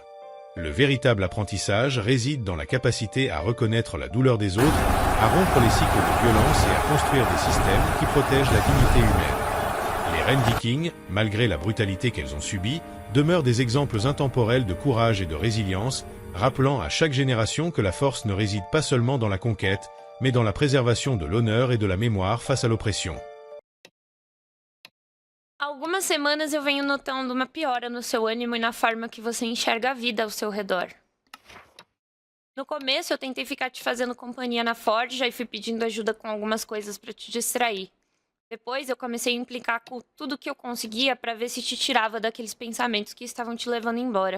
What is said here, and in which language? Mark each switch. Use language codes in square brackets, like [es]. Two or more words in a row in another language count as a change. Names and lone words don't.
[fr] Le véritable apprentissage réside dans la capacité à reconnaître la douleur des autres, à rompre les cycles de violence et à construire des systèmes qui protègent la dignité humaine. Les reines vikings, malgré la brutalité qu'elles ont subie, demeurent des exemples intemporels de courage et de résilience, rappelant à chaque génération que la force ne réside pas seulement dans la conquête, mais dans la préservation de l'honneur et de la mémoire face à l'oppression. [pt] Algumas semanas eu venho notando uma piora no seu ânimo e na forma que você enxerga a vida ao seu redor. No começo, eu tentei ficar te fazendo companhia na Ford e fui pedindo ajuda com algumas coisas para te distrair. Depois, eu comecei a implicar com tudo que eu conseguia para ver se te tirava daqueles pensamentos que estavam te levando embora.